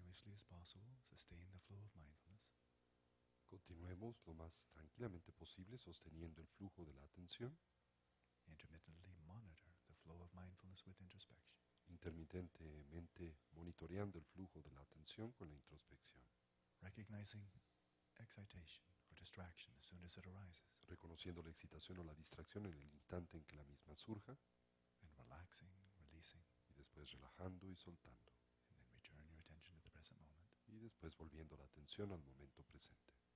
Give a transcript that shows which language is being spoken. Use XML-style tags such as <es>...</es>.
<en>safely as possible, sustain the flow of mindfulness.</en> <es>Continuemos lo más tranquilamente posible sosteniendo el flujo de la atención,</es> <en>Intermittently monitor the flow of mindfulness with introspection.</en> <es>intermitentemente monitoreando el flujo de la atención con la introspección,</es> <en>Recognizing excitation or distraction as soon as it arises,</en> <es>reconociendo la excitación o la distracción en el instante en que la misma surja,</es> <en>and relaxing, releasing,</en> <es>y después relajando y soltando,</es> <en>and then return your attention to the present moment.</en> <es>y después volviendo la atención al momento presente.</es>